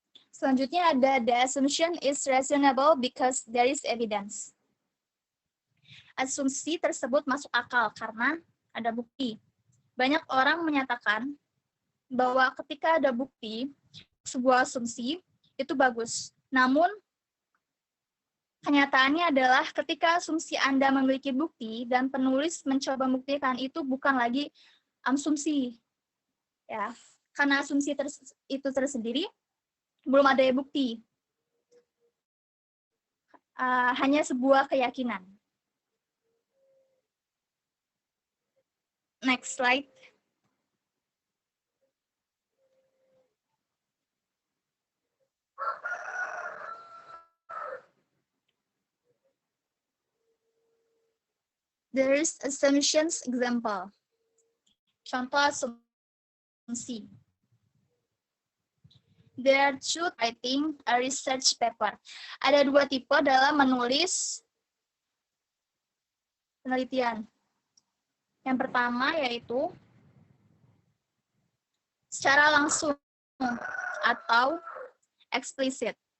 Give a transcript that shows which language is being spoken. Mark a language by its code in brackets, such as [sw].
[id] Selanjutnya ada [en] the assumption is reasonable because there is evidence. [id] Asumsi tersebut masuk akal karena ada bukti. Banyak orang menyatakan bahwa ketika ada bukti, sebuah asumsi itu bagus. Namun, kenyataannya adalah ketika asumsi Anda memiliki bukti dan penulis mencoba membuktikan itu bukan lagi asumsi. Ya, karena asumsi itu tersendiri belum ada bukti, hanya sebuah keyakinan. [en] Next slide. There is assumptions example. [id] Contoh asumsi. [en] There are two writing a research paper. [id] Ada dua tipe dalam menulis penelitian. Yang pertama yaitu secara langsung atau eksplisit.